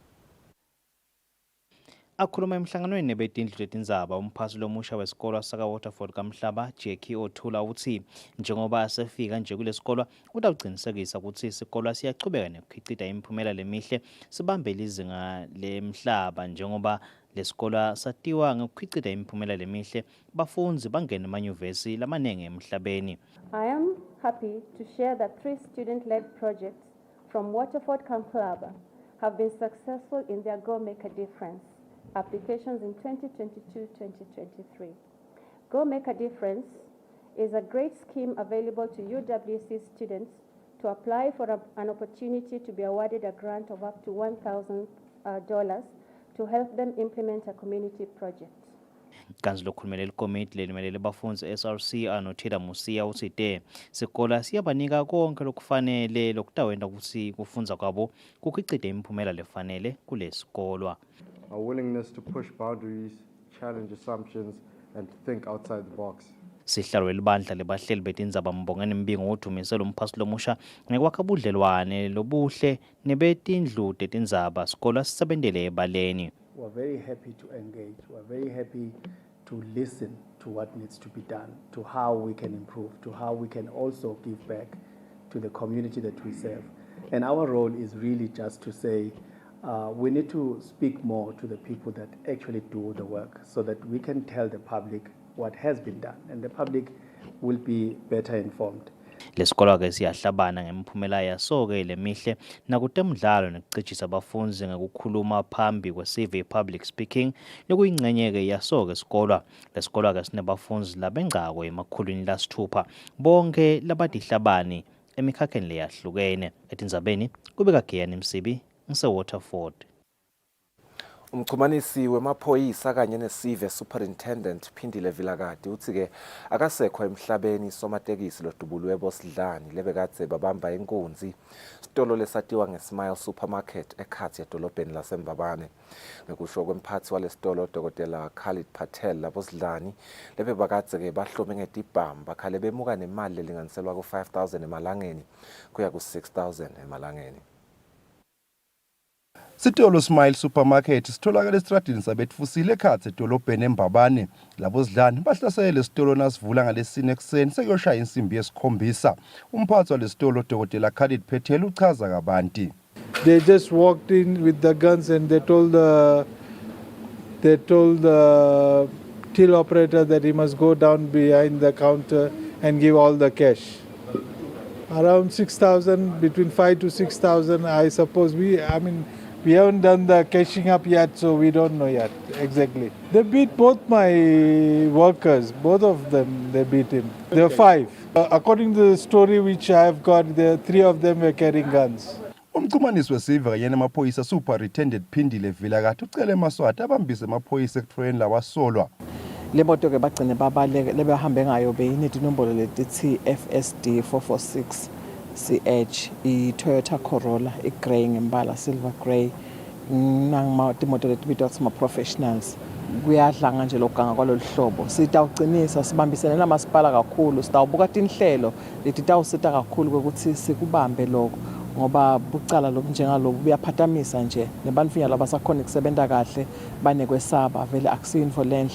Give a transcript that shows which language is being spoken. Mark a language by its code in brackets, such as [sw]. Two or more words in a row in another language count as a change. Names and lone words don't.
[ss] Akhuluma emhlanganweni nebetindlu letindzaba umphathi lomusha wesikolo saka-Waterford kaMhlaba Jackie Otula uthi njengoba sefika nje kulesikolo utawucinisekisa ukuthi isikolo siyachubeka nekukhicita imiphumela lemihle sibambe lizinga lemhlaba njengoba lesikolo satiwa ngekukhicita imiphumela lemihle bafundzi bangena emanyuvesi lamanenge emhlabeni. [en] I am happy to share that 3 student-led projects from Waterford Club have been successful in their Go Make a Difference applications in 2022-2023. Go Make a Difference is a great scheme available to UWC students to apply for an opportunity to be awarded a grant of up to $1,000 to help them implement a community project. [ss] Kanzi lokhulumela ikomiti lelimelele abafundzi SRC anothela Musia uthi sikole siyabanika konke lokufanele lokutawenta ukuthi kufundza kwabo kukhicite imiphumela lefanele kulesikolo. [en] Our willingness to push boundaries, challenge assumptions, and to think outside the box. [ss] Sihlalo welibandla lebahleli betindzaba Mbongeni Mbingu udumisela umphasi lomusha ngekwakha budlelwane lobuhle nebetindlu tetindzaba sikolo sisebentele ebaleni. [en] We're very happy to engage. We're very happy to listen to what needs to be done, to how we can improve, to how we can also give back to the community that we serve. And our role is really just to say, we need to speak more to the people that actually do the work so that we can tell the public what has been done and the public will be better informed. [ss] Lesikolo ke siyahlabana ngemiphumela yaso-ke lemihle nakutemidlalo nekucijisa abafundzi ngekukhuluma phambi kwesive [en] public speaking [ss] lokuyingxenye-ke yaso-ke isikolo. Lesikolo-ke sinebafundzi labengcako emakhulwini lasithupha bonke labatihlabani emikhakheni leyahlukene. Etindzabeni kubeka Giyani Msibi ngise-Waterford. Umchumanisi wemaphoyisa kanye nesive superintendent Phindile Vilakati uthi-ke akasekho emhlabeni somatekisi lodubulwe bosidlani lebekadze babamba inkunzi sitolo lesatiwa ngeSmile Supermarket ekhathi edolobheni laseMbabane. Ngekusho kwemphathi walesitolo Dr. Khalid Patel labosidlani lebebakadze-ke bahlome ngetibhamu bakhale bemuka nemali lelinganiselwa ku-5,000 emalangeni kuya ku-6,000 emalangeni. Sitolo Smile Supermarket sitholakala esitradini sabetfusile ekhatsi edolobheni eMbabane. Labozidlani bahlasele isitolo nasivula ngalesine ekuseni sekuyoshaya insimbi yesikhombisa. Umphathi walesitolo Dr. Khalid Patel uchaza kabanti. [en] They just walked in with the guns and they told the till operator that he must go down behind the counter and give all the cash. Around 6,000, between 5 to 6,000, I suppose. We haven't done the cashing up yet, so we don't know yet exactly. They beat both my workers, both of them, they beat him. There are 5. According to the story which I have got, 3 of them were carrying guns. [ss] Umchumanisi wesive kanye namaphoyisa Superintendent Phindile Vilakati ucele eMaswati abambise amaphoyisa ekutfoleni lawasolwa. Le moto ke bagcine babaleke lebehambe ngayo beyineti inombolo letithi FSD 446 CH i-Toyota Corolla i-grey ngembala [en] silver grey [ss] nangima timoto letibitwa kuma professionals kuyadlanga nje lokuganga kwalolu hlobo sitawucinisa sibambisene namasipala kakhulu sitawubuka tinhlelo leti tawusita kakhulu ukuthi sikubambe lokho ngoba bucala njengalobu buyaphathamisa nje nebantfinya labasakhona ukusebenta kahle banekwesaba vele akusiyinfo lenhle.